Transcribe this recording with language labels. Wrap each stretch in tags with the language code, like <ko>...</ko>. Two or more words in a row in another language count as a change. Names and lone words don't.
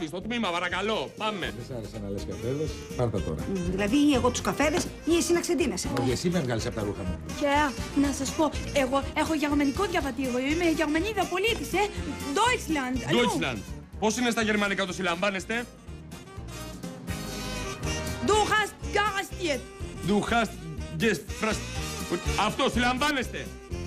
<el>Στο τμήμα, παρακαλώ. Πάμε. Δεν σ' άρεσε να λες καφέδες, πάρτα τώρα. Δηλαδή εγώ τους καφέδες ή εσύ να ξεντίνεσαι. Όχι, εσύ με βγάλεις από τα ρούχα μου. Και να σας πω, εγώ έχω γερμανικό διαβατήριο. Είμαι Γερμανίδα πολίτης, Deutschland. αλλού. Deutschland. Πώς είναι στα γερμανικά, το συλλαμβάνεστε?</el> <de>Du hast garantiert. Du hast gefragt.</de> <el>Αυτό, συλλαμβάνεστε.</el>